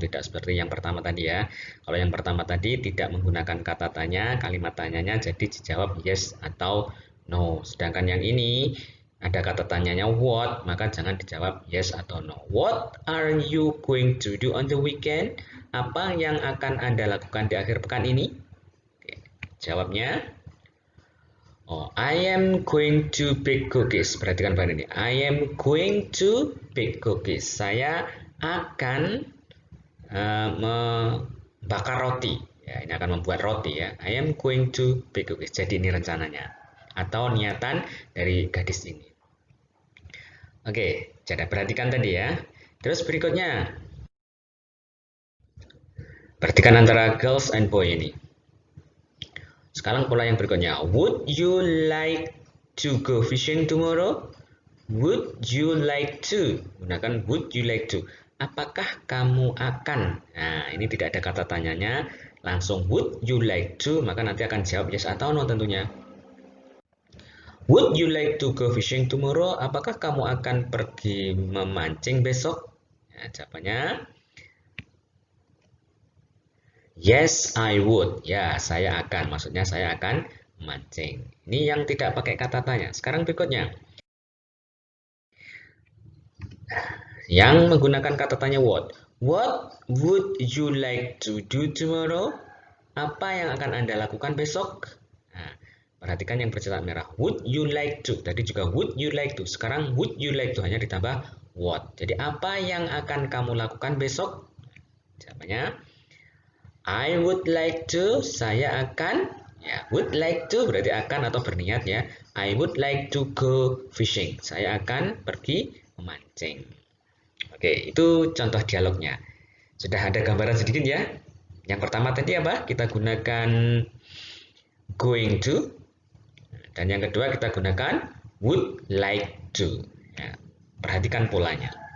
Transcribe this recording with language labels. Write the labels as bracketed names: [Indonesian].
[Indonesian] Tidak seperti yang pertama tadi ya. Kalau yang pertama tadi tidak menggunakan kata tanya, kalimat tanyanya, jadi dijawab yes atau no. Sedangkan yang ini ada kata tanyanya what, maka jangan dijawab yes atau no. [English] What are you going to do on the weekend? [Indonesian] Apa yang akan Anda lakukan di akhir pekan ini? [English] Oke, jawabnya, oh, I am going to bake cookies. [Indonesian] Perhatikan bahan ini. [English] I am going to bake cookies. [Indonesian] Saya akan membakar roti. Ya, ini akan membuat roti ya. [English] I am going to bake cookies. [Indonesian] Jadi ini rencananya atau niatan dari gadis ini. Oke, jadi perhatikan tadi ya. Terus berikutnya, perhatikan antara girls and boy ini. Sekarang pola yang berikutnya. [English] Would you like to go fishing tomorrow? Would you like to? [Indonesian] Gunakan [English] would you like to. [Indonesian] Apakah kamu akan? Nah, ini tidak ada kata tanyanya. Langsung [English] would you like to, [Indonesian] maka nanti akan jawab yes atau no tentunya. [English] Would you like to go fishing tomorrow? [Indonesian] Apakah kamu akan pergi memancing besok? Nah, jawabannya, [English] yes, I would. [Indonesian] Ya, saya akan. Maksudnya saya akan memancing. Ini yang tidak pakai kata tanya. Sekarang berikutnya. Yang menggunakan kata tanya what. [English] What would you like to do tomorrow? [Indonesian] Apa yang akan Anda lakukan besok? Nah, perhatikan yang bercetak merah. [English] Would you like to? [Indonesian] Tadi juga [English] would you like to. [Indonesian] Sekarang [English] would you like to [Indonesian] hanya ditambah what. Jadi apa yang akan kamu lakukan besok? Jawabannya, [English] I would like to. [Indonesian] Saya akan. Ya, [English] would like to [Indonesian] berarti akan atau berniat ya. [English] I would like to go fishing. [Indonesian] Saya akan pergi memancing. Oke, itu contoh dialognya. Sudah ada gambaran sedikit ya. Yang pertama tadi apa? Kita gunakan going to. Dan yang kedua kita gunakan [English] would like to. [Indonesian] Ya, perhatikan polanya.